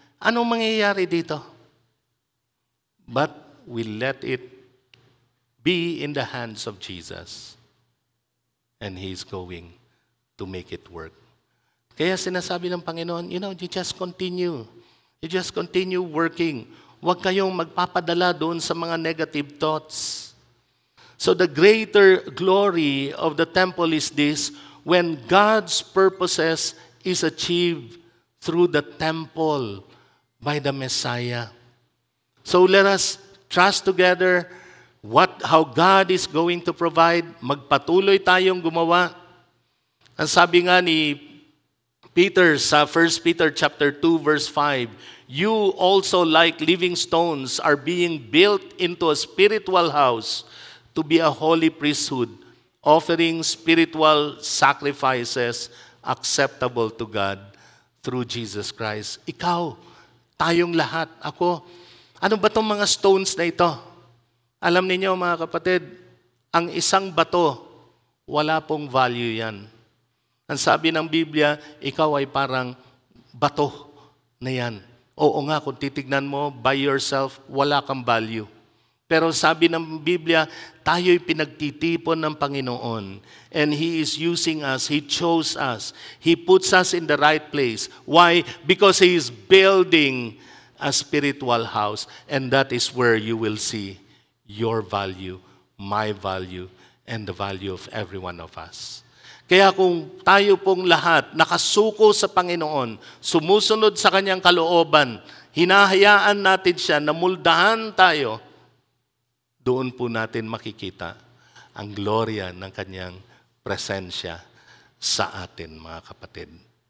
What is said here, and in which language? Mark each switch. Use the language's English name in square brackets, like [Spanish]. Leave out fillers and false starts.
[Filipino] Anong mangyayari dito? [English] But we let it be in the hands of Jesus. And He's going to make it work. [Filipino] Kaya sinasabi ng Panginoon, [English] you just continue. You just continue working. [Filipino] Huwag kayong magpapadala doon sa mga negative thoughts. [English] So the greater glory of the temple is this, when God's purposes is achieved through the temple by the Messiah. So let us trust together how God is going to provide. [Filipino] Magpatuloy tayong gumawa. Ang sabi nga ni Peter sa [English] 1 Peter chapter 2 verse 5, you also like living stones are being built into a spiritual house to be a holy priesthood, offering spiritual sacrifices acceptable to God through Jesus Christ. [Filipino] Ikaw, tayong lahat, ako, ano ba itong mga stones na ito? Alam niyo mga kapatid, ang isang bato, wala pong value yan. Ang sabi ng Biblia, ikaw ay parang bato na yan. Oo nga, kung titignan mo, [English] by yourself, [Filipino] wala kang value. Pero sabi ng Biblia, tayo'y pinagtitipon ng Panginoon. [English] And He is using us. He chose us. He puts us in the right place. Why? Because He is building a spiritual house. And that is where you will see your value, my value, and the value of every one of us. [Filipino] Kaya kung tayo pong lahat nakasuko sa Panginoon, sumusunod sa Kanyang kalooban, hinahayaan natin siya na muldahan tayo, doon po natin makikita ang gloria ng Kanyang presensya sa atin, mga kapatid.